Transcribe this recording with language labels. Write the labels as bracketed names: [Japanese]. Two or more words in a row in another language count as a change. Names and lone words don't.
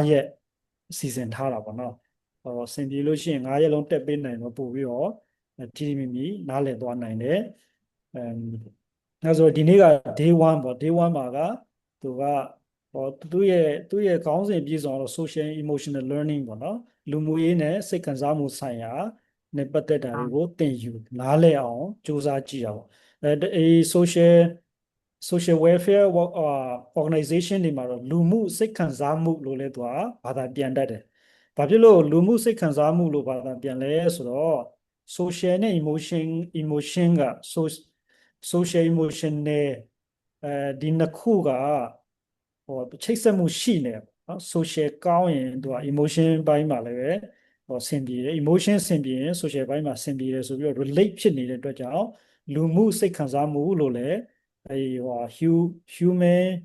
[Burmese] ရက်စီစဉ်ထားတာပေါ့နော်ဆင်ပြေလို့ရှိရင်9ရက်လုံးတက်ပေးနိုင်တော့ပို့ပြီးတော့တီတီမီမီနားလည်သွားနိုင်တယ်အဲဆိုဒီနေ့က day 1ပေါ့ day 1မှာကသူကသူ့ရဲ့ ခေါင်းစဉ်ပြည့်စုံတော့ [English] social emotional learning [Burmese] ပေါ့နော်လူမှုရေးနဲ့စိတ်ခံစားမှုဆိုင်ရာနဲ့ပတ်သက်တာတွေကိုသင်ယူနားလည်အောင်စူးစမ်းကြ ည့်ရအောင်အဲ [English] social welfare organization [Burmese] တွေမှာတော့လူမှုစိတ်ခံစားမှုလို့လဲသူကဘာသာပြန်တတ်တယ်။ ဘာဖြစ်လို့လူမှုစိတ်ခံစားမှုလို့ဘာသာပြန်လဲဆိုတော့ social နဲ့ emotion က [English] social emotion [Burmese] နဲ့ဒီနှစ်ခုကချိတ်ဆက်မှုရှိနေနော် social ကောင်းရင်သူက emotion ဘိုင်းမှာလည်းပဲဆင်ပြေတယ် emotion ဆင်ပြေရင် social ဘိုင်းမှာဆင်ပြေတယ်ဆိုပြီးတော့ relate ဖြစ်နေတဲ့အတွက်ကြောင့်လူမှုစိတ်ခံစားမှုလို့လည်း human